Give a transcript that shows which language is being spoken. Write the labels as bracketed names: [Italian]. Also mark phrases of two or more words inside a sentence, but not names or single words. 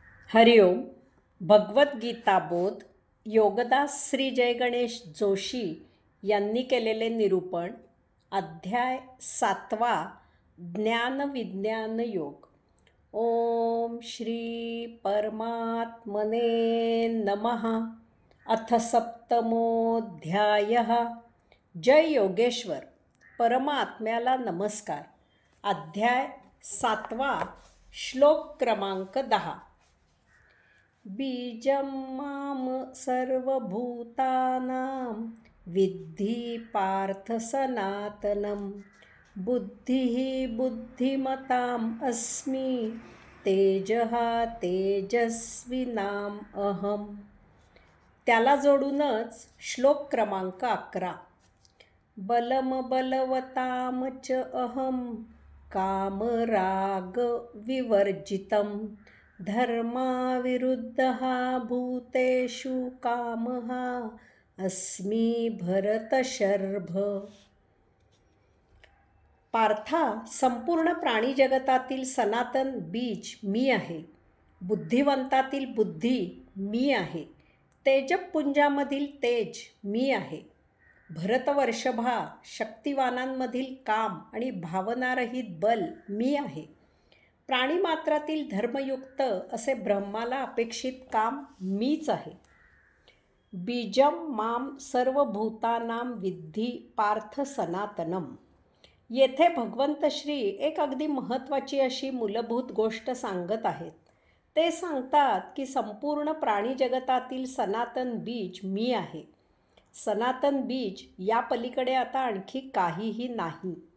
[Marathi] हरिओम. भगवद्गीता बोध योगदास श्री जय गणेश जोशी यांनी केलेले निरूपण. अध्याय 7. ज्ञानविज्ञान योग. [Sanskrit] ओम श्री परमात्मने नमः. अथ सप्तमोऽध्यायः. [Marathi] जय योगेश्वर. परमात्म्याला नमस्कार. अध्याय 7. श्लोक क्रमांक 10. [Sanskrit] बीजं मां सर्वभूतानां विद्धि पार्थ सनातनं. बुद्धिः बुद्धिमताम् अस्मि तेजः तेजस्विनाम् अहम्. [Marathi] त्याला जोडूनच श्लोक क्रमांक 11. [Sanskrit] बलं बलवतां च अहं कामराग विवर्जितं. धर्माविरुद्धः भूतेषु कामः अस्मि भरतशर्भ. [Marathi] पार्था, संपूर्ण प्राणी जगतातील सनातन बीज मी आहे. बुद्धिवंतातील बुद्धी मी आहे. तेजपुंजामधील तेज मी आहे. भरतवर्षभा, शक्तिवानांमधील काम आणि भावनारहित बल मी आहे. प्राणीमात्रातील धर्मयुक्त असे ब्रह्माला अपेक्षित काम मीच आहे. [Sanskrit] बीजम माम सर्वभूतानां विद्धि पार्थ सनातनम. [Marathi] येथे भगवंत श्री एक अगदी महत्त्वाची अशी मूलभूत गोष्ट सांगत आहेत. ते सांगतात की संपूर्ण प्राणी जगतातील सनातन बीज मी आहे. सनातन बीज या पलीकडे आता आणखी काहीही नाही.